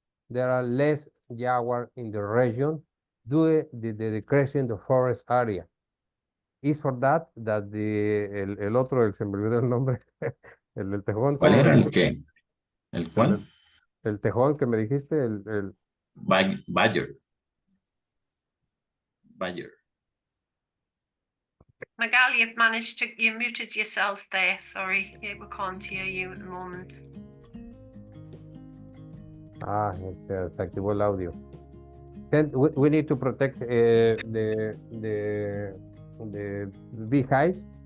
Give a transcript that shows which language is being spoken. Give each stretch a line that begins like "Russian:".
English: there are less jaguar in the region due to the decrease in the forest area. Is for that
Spanish: el otro, se me olvidó el nombre, el tejón. ¿Cuál era el qué? ¿El cuál? El tejón que me dijiste, el...
English: Badger. Miguel, you muted yourself there. Sorry, we can't hear you at the moment.
Spanish: Se activó el audio.
English: Then we need to protect the beehives.